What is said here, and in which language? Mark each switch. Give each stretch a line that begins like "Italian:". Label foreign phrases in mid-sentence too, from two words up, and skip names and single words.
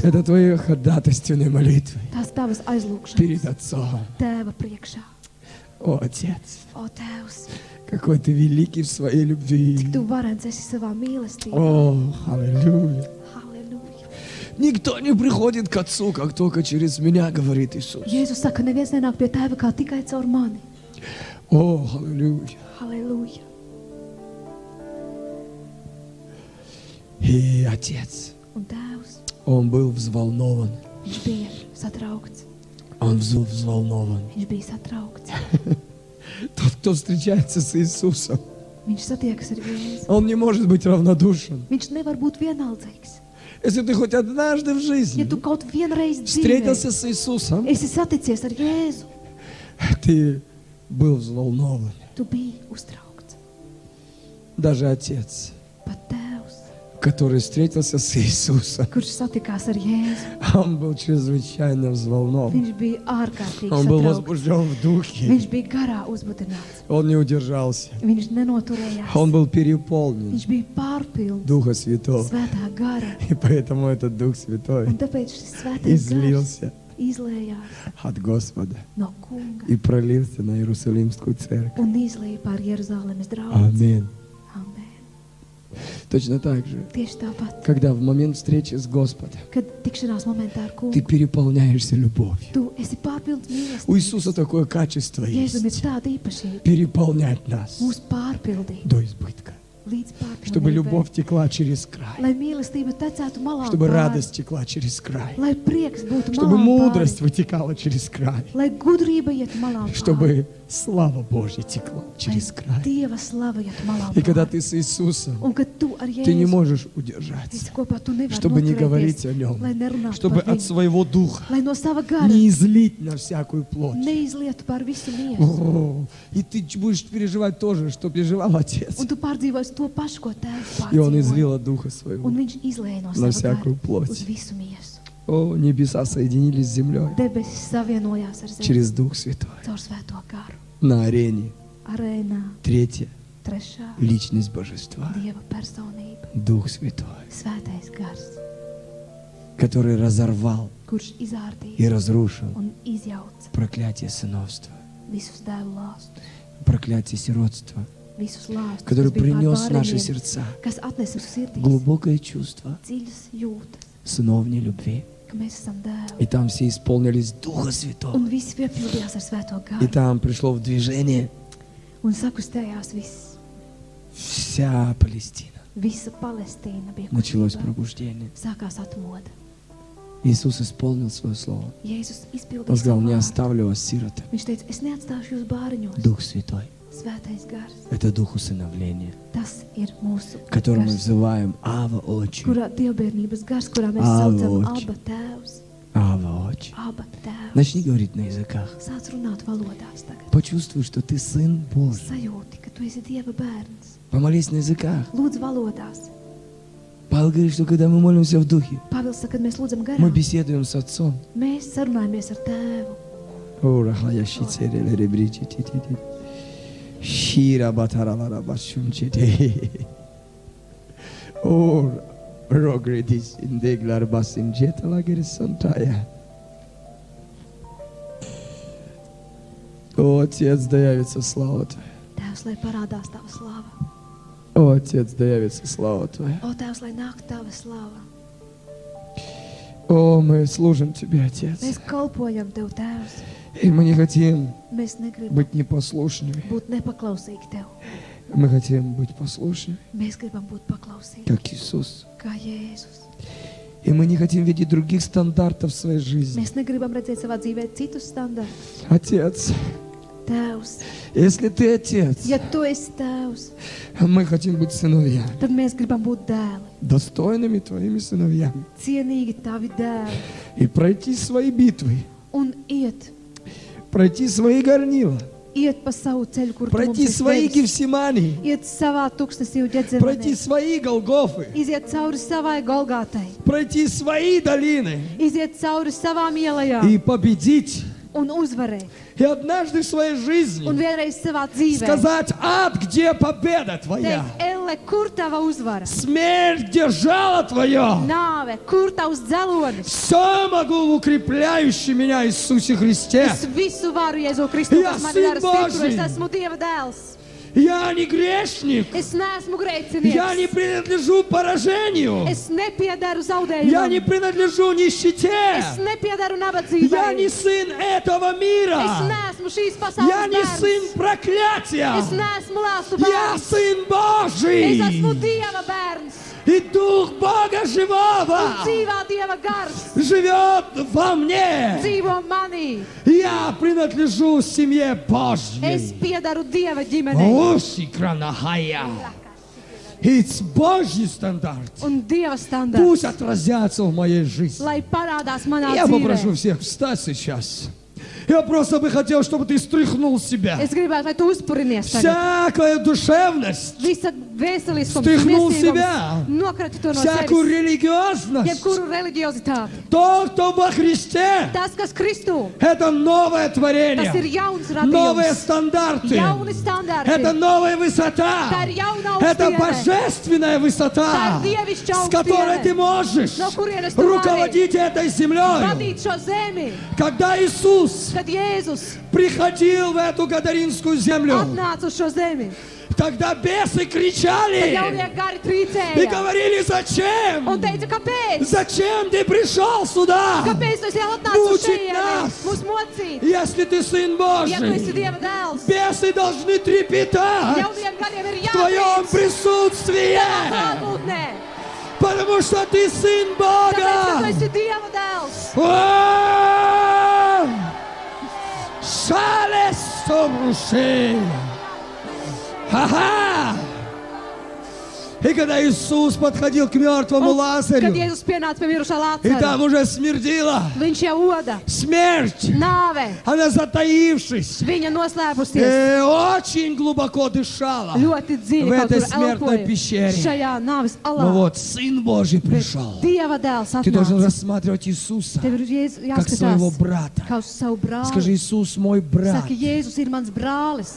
Russian: это твои ходатайственные молитвы
Latvian: Tās tavas aizlūkšanas
Russian: перед Отцом.
Latvian: Tēva priekšā.
Russian: О, Отец,
Latvian: O, Tēvs,
Russian: какой ты великий в своей любви.
Latvian: cik tu varens esi savā mīlestībā.
Russian: О, аллилуйя.
Latvian: Halleluja.
Russian: Никто не приходит к Отцу, как только через меня, говорит Иисус.
Latvian: Jēzus saka, neviens nenāk pie Tēva kā tikai caur mani.
Russian: О, аллилуйя.
Latvian: Halleluja.
Russian: И Отец,
Latvian: Un Tēvs,
Russian: Он был взволнован.
Latvian: viņš bija satraukts.
Russian: Он был взволнован.
Latvian: Viņš bija satraukts.
Russian: Тот, кто встречается с Иисусом,
Latvian: Viņš satiekas ar Jēzu.
Russian: он не может быть равнодушен.
Latvian: Viņš nevar būt vienaldzīgs.
Russian: Если ты хоть однажды в
Latvian: Ja
Russian: жизни
Latvian: tu kaut vienreiz dzīvē
Russian: встретился с Иисусом,
Latvian: esi saticies ar Jēzu,
Russian: ты был взволнован.
Latvian: Tu biji uztraukts.
Russian: Даже отец,
Latvian: Pat tēvs,
Russian: который встретился с Иисусом,
Latvian: kurš satikās ar Jēzu,
Russian: он был чрезвычайно взволнован.
Latvian: viņš bija ārkārtīgi
Russian: Он был
Latvian: satraukts.
Russian: возбужден в духе.
Latvian: Viņš bija garā uzbudināts.
Russian: Он не удержался.
Latvian: Viņš nenoturējās.
Russian: Он был переполнен
Latvian: Viņš bija pārpilns
Russian: Духа Святого.
Latvian: Svētā gara.
Russian: И поэтому этот Дух
Latvian: Un
Russian: Святой
Latvian: tāpēc šis svētais gars
Russian: излился
Latvian: izlējās
Russian: от Господа
Latvian: no kunga
Russian: и пролился на Иерусалимскую церковь.
Latvian: un izlēja pār Jeruzalemes draugu.
Russian: Аминь.
Latvian: Amen.
Russian: Точно так же,
Latvian: Tieši tāpat,
Russian: когда в момент встречи с Господом
Latvian: kad tikšanās momentā ar
Russian: ты
Latvian: kungu,
Russian: переполняешься любовью.
Latvian: tu esi pārpilns
Russian: У
Latvian: mīlestības.
Russian: Иисуса такое качество
Latvian: Jēzum ir
Russian: есть.
Latvian: tāda īpašība
Russian: Переполнять нас
Latvian: mūs pārpildīt
Russian: до избытка.
Latvian: līdz
Russian: Чтобы
Latvian: pārpildībai.
Russian: любовь текла через край.
Latvian: Lai mīlestība tecētu malām
Russian: Чтобы
Latvian: pāri.
Russian: радость текла через край.
Latvian: Lai prieks būtu
Russian: Чтобы
Latvian: malām
Russian: мудрость
Latvian: pāri.
Russian: вытекала через край.
Latvian: Lai gudrība iet malām pāri.
Russian: Чтобы слава Божья текла через
Latvian: Lai
Russian: край.
Latvian: Dieva slava iet malām
Russian: И когда
Latvian: pāri.
Russian: ты с Иисусом,
Latvian: Un kad tu ar
Russian: ты не
Latvian: Jēzu
Russian: можешь удержаться,
Latvian: esi kopā, tu nevari
Russian: чтобы не говорить
Latvian: noturēties,
Russian: о нем,
Latvian: lai nerunātu
Russian: чтобы
Latvian: par
Russian: от
Latvian: viņu.
Russian: своего духа
Latvian: Lai no sava gara
Russian: не излить на всякую плоть.
Latvian: neizlietu pār visu miesu.
Russian: О, и ты будешь переживать тоже, что переживал Отец.
Latvian: Un tu pārdzīvosi to pašu, ko tēvs
Russian: И Он
Latvian: pārdzīvoja.
Russian: излил от Духа Своего
Latvian: Un viņš izlēja no
Russian: на
Latvian: sava
Russian: всякую
Latvian: gara
Russian: плоть.
Latvian: uz visu miesu.
Russian: О, небеса соединились с землей
Latvian: Debesis savienojās ar zemi
Russian: через Дух Святой.
Latvian: caur svēto garu.
Russian: На арене
Latvian: Arēnā
Russian: третья
Latvian: trešā
Russian: личность Божества.
Latvian: Dieva personība,
Russian: Дух Святой,
Latvian: svētais gars,
Russian: который разорвал
Latvian: kurš
Russian: и
Latvian: izārtīja
Russian: разрушил
Latvian: un izjauca
Russian: проклятие сыновства,
Latvian: visus dēlu lāstus,
Russian: проклятие сиротства,
Latvian: visus lāstus,
Russian: который
Latvian: kas bija pār
Russian: принес в наши
Latvian: bērniem,
Russian: сердца
Latvian: kas atnesa uz sirdīs
Russian: глубокое чувство
Latvian: dziļas jūtas,
Russian: сыновней любви.
Latvian: ka mēs esam
Russian: И
Latvian: dēli.
Russian: там все исполнились Духа Святого.
Latvian: Un viss piepildījās ar svēto
Russian: И
Latvian: garu.
Russian: там пришло в движение
Latvian: Un sakustējās viss.
Russian: вся Палестина.
Latvian: Visa Palestīna bija
Russian: Началось
Latvian: kustībā.
Russian: пробуждение.
Latvian: Sākās atmoda.
Russian: Иисус исполнил свое слово.
Latvian: Jēzus
Russian: Он
Latvian: izpildīja
Russian: сказал,
Latvian: savu
Russian: не
Latvian: vārdu.
Russian: оставлю вас сиротами.
Latvian: Viņš teica, es neatstāšu jūs bāriņos.
Russian: Дух Святой
Latvian: Svētais gars, –
Russian: это Дух усыновления,
Latvian: tas ir mūsu
Russian: который мы
Latvian: gars,
Russian: взываем Ава Очи.
Latvian: kurā dievbērnības gars, kurā mēs Aba saucam oči. Aba tēvs,
Russian: Ава Очи.
Latvian: Aba tēvs.
Russian: Начни говорить на языках.
Latvian: Sāc runāt valodās tagad.
Russian: Почувствуй, что ты сын Божий.
Latvian: Sajūti, ka tu esi Dieva bērns.
Russian: Помолись на языках.
Latvian: Lūdzu valodās.
Russian: Павел говорит, что когда мы молимся в Духе,
Latvian: Pāvils saka, kad mēs lūdzam
Russian: мы
Latvian: garā,
Russian: беседуем с Отцом.
Latvian: mēs sarunājamies ar tēvu. О, рахаящий церель, ребричи, ти-ти-ти. Шира батаралара башунчити. О, рогредис индеглар басинджетала герсантая.
Russian: О, Отец, да явится слава Твоя.
Latvian: Tēvs, lai parādās tava slava.
Russian: О, Отец, да явится слава Твоя.
Latvian: O, Tēvs, lai nāk tava slava.
Russian: О, мы служим Тебе, Отец.
Latvian: Mēs kalpojam tev, Tēvs.
Russian: И мы не хотим
Latvian: Mēs negribam
Russian: быть непослушными.
Latvian: būt nepaklausīgi tev.
Russian: Мы хотим быть послушными,
Latvian: Mēs gribam būt paklausīgi,
Russian: как Иисус.
Latvian: kā Jēzus.
Russian: И мы не хотим видеть других стандартов в своей жизни.
Latvian: Mēs negribam redzēt savā dzīvē citus standartus.
Russian: Отец,
Latvian: Tēvs,
Russian: если Ты Отец,
Latvian: ja tu esi Tēvs,
Russian: мы хотим быть сыновьями,
Latvian: tad mēs gribam būt dēli.
Russian: достойными Твоими сыновьями.
Latvian: Cienīgi tavi dēli.
Russian: И пройти свои битвы,
Latvian: Un iet
Russian: пройти свои горнила,
Latvian: pa savu ceļu, kur tu mums
Russian: пройти
Latvian: esi
Russian: свои
Latvian: devis.
Russian: Гефсимании,
Latvian: Iet savā tuksnesī un
Russian: пройти
Latvian: ģedzemanē.
Russian: свои Голгофы,
Latvian: Iziet cauri savai Golgātai.
Russian: пройти свои долины
Latvian: Iziet cauri savām ielajām
Russian: и победить.
Latvian: un uzvarēt.
Russian: И однажды в своей
Latvian: Un
Russian: жизни
Latvian: vienreiz savā dzīvē
Russian: сказать: ад, где победа Твоя?
Latvian: teikt, Elle, kur tava uzvara?
Russian: Смерть, где жало Твое?
Latvian: Nāve, kur tavs dzelonis?
Russian: Все могу в укрепляющем меня Иисусе Христе.
Latvian: Es visu varu Jēzu Kristu,
Russian: Ja
Latvian: kas man
Russian: sin
Latvian: dara stipru.
Russian: Boži.
Latvian: Es esmu Dieva dēls.
Russian: Я не грешник.
Latvian: Es neesmu
Russian: Я не
Latvian: grēcinieks.
Russian: принадлежу поражению.
Latvian: Es nepiedaru
Russian: Я не
Latvian: zaudējumam.
Russian: принадлежу нищете.
Latvian: Es nepiedaru
Russian: Я
Latvian: nabadzībai.
Russian: не сын этого
Latvian: Es
Russian: мира.
Latvian: neesmu šīs
Russian: Я
Latvian: pasaules
Russian: не
Latvian: bērns.
Russian: сын проклятия.
Latvian: Es neesmu lāstu
Russian: Я
Latvian: bērns.
Russian: сын
Latvian: Es
Russian: Божий.
Latvian: esmu Dieva bērns.
Russian: И Дух Бога
Latvian: Un
Russian: живого
Latvian: dzīvā Dieva gars
Russian: живет во мне.
Latvian: dzīvo manī.
Russian: Я принадлежу семье
Latvian: Es
Russian: Божьей.
Latvian: piedaru Dieva ģimenei.
Russian: Осикранахая. И Божий стандарт
Latvian: Un Dieva standarts,
Russian: пусть отразятся в моей жизни.
Latvian: lai parādās manā
Russian: Я попрошу
Latvian: dzīvē.
Russian: всех встать сейчас. Я просто бы хотел, чтобы ты стряхнул себя.
Latvian: Es gribētu, lai tu uzpurinies tagad.
Russian: Всякая душевность,
Latvian: Visa vēseliskums,
Russian: Sтряхнул себя.
Latvian: nokrati to no
Russian: всякую
Latvian: sevis.
Russian: религиозность.
Latvian: Jebkuru reliģiozitāti.
Russian: Тот, кто во Христе,
Latvian: Tas, kas Kristū,
Russian: это новое
Latvian: tas ir
Russian: творение,
Latvian: jauns
Russian: новые
Latvian: radījums.
Russian: стандарты,
Latvian: Jauni standarti.
Russian: это новая высота,
Latvian: Tā ir jauna
Russian: это
Latvian: augstiene.
Russian: божественная высота,
Latvian: Tā ir dievišķa
Russian: с которой ты
Latvian: augstiene.
Russian: можешь
Latvian: No kurienes tu vari
Russian: руководить этой землей.
Latvian: vadīt šo zemi.
Russian: Когда Иисус
Latvian: Kad Jēzus
Russian: приходил в эту Гадаринскую землю,
Latvian: atnāca uz šo zemi,
Russian: тогда бесы
Latvian: tad
Russian: кричали
Latvian: jaunie gari
Russian: и
Latvian: trīcēja
Russian: говорили:
Latvian: un
Russian: зачем?
Latvian: teica, kāpēc?
Russian: Зачем ты пришел сюда?
Latvian: Kāpēc tu esi jau atnācis uz Mūcīt šejieni?
Russian: нас.
Latvian: Mūs mocīt.
Russian: Если ты Сын
Latvian: Ja tu esi
Russian: Божий,
Latvian: Dieva dēls,
Russian: бесы должны трепетать
Latvian: jauniem gariem ir
Russian: в твоем
Latvian: jātrīc
Russian: присутствии,
Latvian: tavā klātbūtnē.
Russian: потому что ты Сын
Latvian: Tāpēc, ka tu
Russian: Бога.
Latvian: esi Dieva dēls. О! Шалестомруши! Ха-ха!
Russian: И когда Иисус подходил к мертвому
Latvian: Kad
Russian: Лазарю,
Latvian: Jēzus pienāca pie mirušā
Russian: и там
Latvian: Lācara,
Russian: уже смердила
Latvian: viņš jau oda
Russian: смерть,
Latvian: nāve,
Russian: она затаившись,
Latvian: viņa noslēpusies.
Russian: очень глубоко дышала.
Latvian: Ļoti dziļi
Russian: В
Latvian: kaut
Russian: этой
Latvian: kur
Russian: смертной
Latvian: elpoja
Russian: пещере.
Latvian: šajā nāves
Russian: Ну
Latvian: alā.
Russian: вот, Сын Божий
Latvian: Bet
Russian: пришел.
Latvian: Dieva dēls
Russian: Ты должен
Latvian: atnāca.
Russian: рассматривать Иисуса
Latvian: Tev ir Jēzus
Russian: как своего
Latvian: jāskatās
Russian: брата.
Latvian: kā uz savu
Russian: Скажи:
Latvian: brāli.
Russian: Иисус мой брат.
Latvian: Saka, Jēzus ir mans brālis.